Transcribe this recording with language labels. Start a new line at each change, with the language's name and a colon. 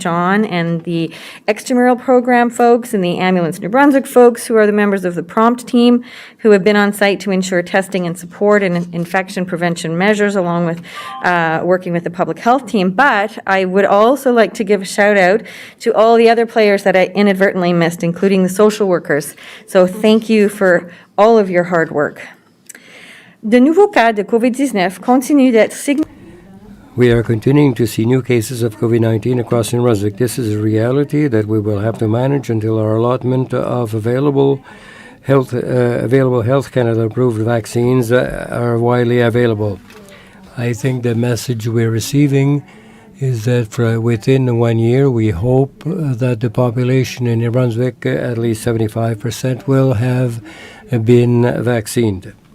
English: John and the extramural program folks and the Ambulance New Brunswick folks, who are the members of the prompt team, who have been on site to ensure testing and support and infection prevention measures, along with working with the public health team. But I would also like to give a shout out to all the other players that I inadvertently missed, including the social workers. So thank you for all of your hard work.
French: De nouveaux cas de COVID-19 continuent d'être significatifs.
English: We are continuing to see new cases of COVID-19 across New Brunswick. This is a reality that we will have to manage until our allotment of available Health Canada approved vaccines are widely available. I think the message we're receiving is that within 1 year, we hope that the population in New Brunswick, at least 75%, will have been vaccinated.